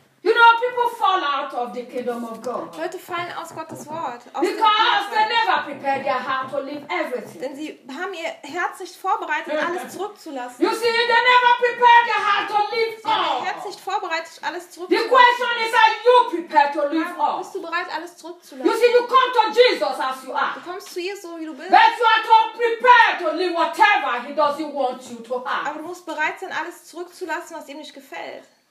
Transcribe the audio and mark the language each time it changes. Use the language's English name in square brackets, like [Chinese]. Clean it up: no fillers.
[English] You know, people fall out of the kingdom of God. [German] Leute fallen aus Gottes Wort. Aus [English] because they never prepared their heart to leave everything. [German] Denn sie haben ihr Herz nicht vorbereitet, alles zurückzulassen. [English] You see, they never prepared their heart to leave all. [German] Sie haben ihr Herz nicht vorbereitet, alles zurückzulassen. [English] The question is, are you prepared to leave all? [German] Bist du bereit, alles zurückzulassen? [English] You see, you come to Jesus as you are. [German] Du kommst zu Jesus, so wie du bist. [English] But you are not prepared to leave whatever he doesn't want you to have. [German] Aber du musst bereit sein, alles zurückzulassen, was ihm nicht gefällt.